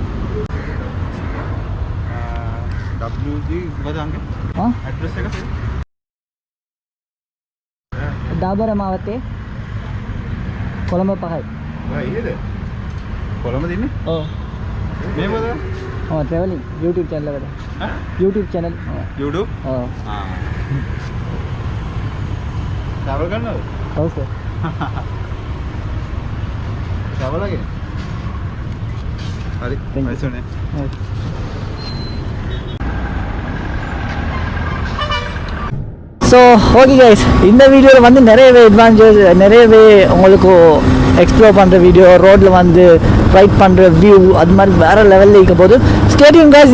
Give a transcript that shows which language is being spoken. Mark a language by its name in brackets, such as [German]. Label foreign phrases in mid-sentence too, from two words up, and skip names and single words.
[Sinhala] WG මොකද අංකේ? හා ඇඩ්‍රස් එක දාබර මාවතේ කොළඹ 5යි. ඉහෙද? කොළඹ ඉන්නේ? ඔව්. මෙහෙමද? [English] ඔව් traveling YouTube channel එකට. YouTube channel. [Sinhala] YouTube? ඔව්. travel කරනවද? ඔව් සර්. [English] travel again. හරි. nice one. so okay guys, [Tamil] இந்த வீடியோவில் வந்து நிறையவே அட்வான்டேஜ், நிறையவே உங்களுக்கு எக்ஸ்ப்ளோர் பண்ணுற வீடியோ, ரோட்டில் வந்து ரைட் பண்ணுற வியூ, அது மாதிரி வேறு லெவலில் இருக்க போது [English] stadium guys.